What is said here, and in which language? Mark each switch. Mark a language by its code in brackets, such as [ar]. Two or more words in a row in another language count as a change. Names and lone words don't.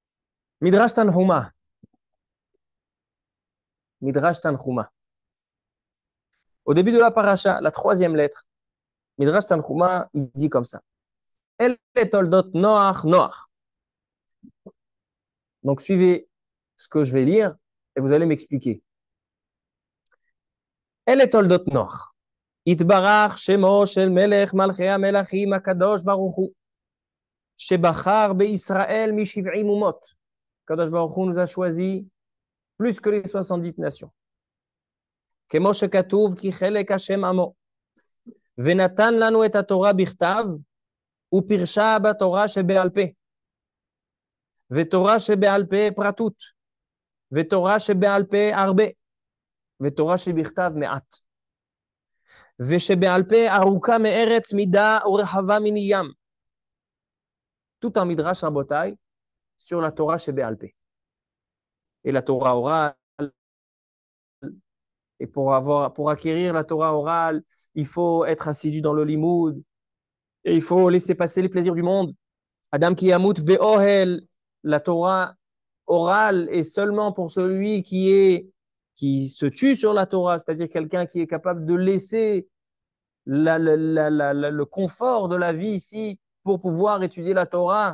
[fr] Midrash Tanhuma. Midrash Tanhuma. Au début de la paracha, la troisième lettre, Midrash Tanchuma, il dit comme ça. [he] אל תולדות נח, נח. [fr] Donc, suivez ce que je vais lire et vous allez m'expliquer. [he] אל תולדות נח. יתברך שמו של מלך מלכי המלכים הקדוש ברוך הוא. שבחר בישראל משבעים אומות. [fr] Kadosh Baruch Hu nous a choisi plus que les 70 nations. [he] כמו שכתוב כי חלק השם עמו. ונתן לנו את התורה בכתב. ופירשה בתורה שבעל פה, ותורה שבעל פה פרטות, ותורה שבעל פה הרבה, ותורה שבכתב מעט, ושבעל פה ארוכה מארץ מידה ורחבה מני ים. [fr] Tout un midrash rabotai sur la Torah [he] שבעל פה. [fr] Et la Torah orale, et pour acquérir la Torah orale, il faut être assidu dans le limoud, et il faut laisser passer les plaisirs du monde. [he] אדם כי ימות באהל, [fr] la Torah orale est seulement pour celui qui se tue sur la Torah, c'est-à-dire quelqu'un qui est capable de laisser le confort de la vie ici pour pouvoir étudier la Torah.